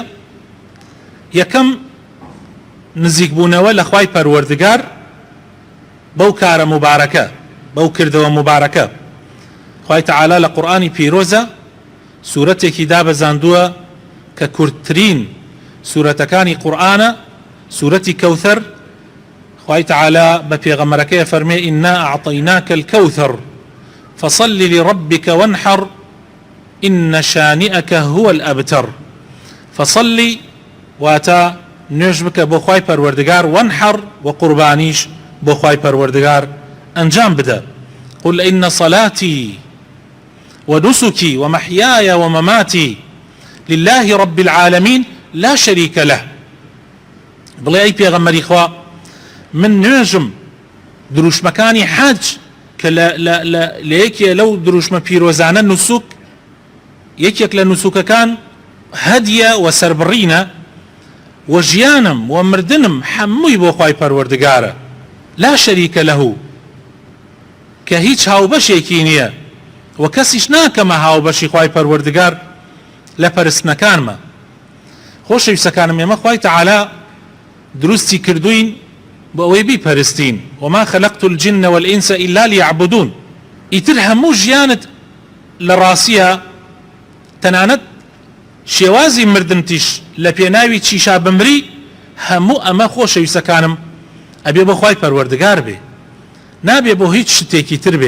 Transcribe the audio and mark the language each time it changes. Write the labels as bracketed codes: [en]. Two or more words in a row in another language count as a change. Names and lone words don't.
[ckb] یەکەم نزیکبوونەوە لە خوای پەروەردگار بەو کارە مبارەکە، بەو کردەوە مبارەکە. خوای تەعالە لە قورئانی پیرۆزە سوورەتێکی دابەزاندووە کە کورتترین سوورەتەکانی قورئانە، سوورەتی کەوثەر. خوای تەعالە بە پێغەمبەرەکەی فەرمێ [ar] ئینا ئەعطەیناکە الکەوثەر فصل لربك وانحر إن شانئك هو الأبتر. [ckb] فصلي واتە نوێژ بکە بۆ خوای پەروەردگار وەنحەڕ و قوربانیش بۆ خوای پەروەردگار ئەنجام بدە. [ar] قل إن صلاتي ونسكي ومحياي ومماتي لله رب العالمين لا شريك له. [ckb] بڵێ ئەی پێغەمبەری خوا من نوێژم دروشمەکانی حەج کە لە یەکێ لەو دروشمە پیرۆزانە نوسوک یەکێک لە نوسوکەکان هەدیە و سەربڕینە و ژیانم و مردنم هەمووی بۆ خوای پەروەردگارە [ar] لا شەریکە لەهو [ckb] کە هیچ هاوبەشێکی نییە و کەسیش ناکەمە هاوبەشی خوای پەروەردگار لە پەرستنەکانمە. خۆشەویستەکانم ئێمە خوای تەعالا دروستی کردوین بۆ ئەوەی بیپەرستین [ar] وما خەلەقت الجن والئینس إلا ليعبدون. [ckb] ئیتر هەموو ژیانت لە ڕاستیە تەنانەت شێوازی مردنتیش لە پێناوی چیشا بمری هەموو ئەمە خۆشەویستەکانم ئەبێ بۆ خوای پەروەردگار بێ نابێ بۆ هیچ شتێکی تر بێ.